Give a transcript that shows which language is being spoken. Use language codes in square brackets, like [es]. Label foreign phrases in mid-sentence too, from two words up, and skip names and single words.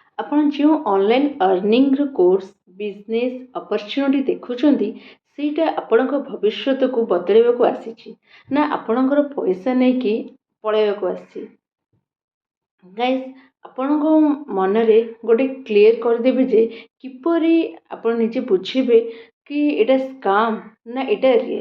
[or] ଆପଣ ଯେଉଁ [en] online earning course business opportunity [or] देखुଛନ୍ତି ସେଇଟା ଆପଣଙ୍କ ଭବିଷ୍ୟତକୁ ବଦଳାଇବାକୁ ଆସିଛି ନା ଆପଣଙ୍କର ପଇସା ନେଇକି ପଳେଇବାକୁ ଆସିଛି। ଗାଇସ୍, ଆପଣଙ୍କ ମନରେ ଗୋଟେ କ୍ଲିୟର କରିଦେବେ ଯେ କିପରି ଆପଣ ନିଜେ ବୁଝିବେ କି ଏଇଟା ସ୍କାମ୍ ନା ଏଇଟା ରିଏଲ୍।